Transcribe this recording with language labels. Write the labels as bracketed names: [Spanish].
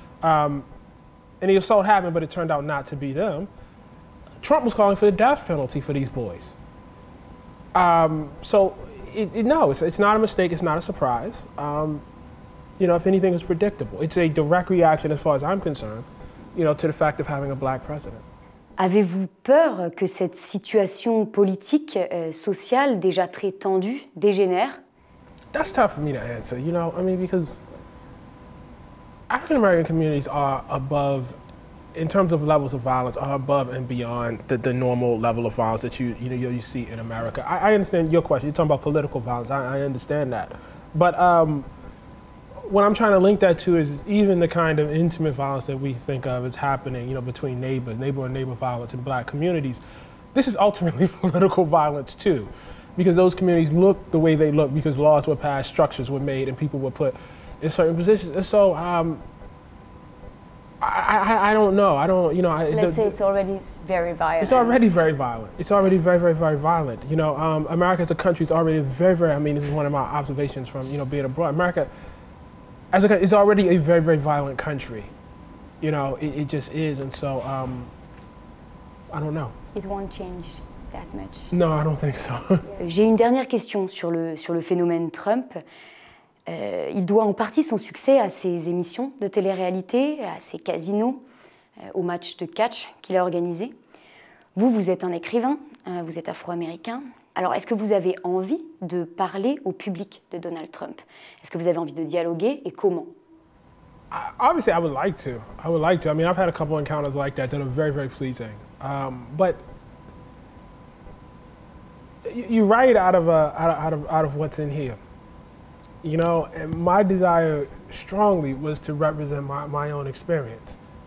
[English] And the assault happened, but it turned out not to be them. Trump was calling for the death penalty for these boys. So, no, it's not a mistake. It's not a surprise. If anything, it's predictable. It's a direct reaction, as far as I'm concerned, to the fact of having a black president. [French] Avez-vous peur que cette situation politique, sociale, déjà très tendue, dégénère? [English] That's tough for me to answer, because African American communities are above, in terms of levels of violence, are above and beyond the normal level of violence that you see in America. I understand your question. You're talking about political violence. I understand that. But what I'm trying to link that to is even the kind of intimate violence that we think of as happening, between neighbor and neighbor violence in black communities. this is ultimately political violence too, because those communities look the way they look because laws were passed, structures were made, and people were put in certain positions. And so I don't know. I don't, you know. Let's say it's already very violent. It's already very violent. It's already very, very, very violent. You know, America as a country is already very, very, I mean, this is one of my observations from, you know, being abroad. America as a country is already a very, very violent country. You know, it just is. And so, I don't know. It won't change that much. No, I don't think so. [French] J'ai une dernière question sur le phénomène Trump. Il doit en partie son succès à ses émissions de télé-réalité, à ses casinos, aux matchs de catch qu'il a organisés. Vous êtes un écrivain, vous êtes afro-américain. Alors, est-ce que vous avez envie de parler au public de Donald Trump? Est-ce que vous avez envie de dialoguer et comment? [English] Obviously, I would like to. I would like to. I mean, I've had a couple encounters like that are very, very pleasing. But you write out of what's in here. You know, and my desire strongly was to represent my own experience.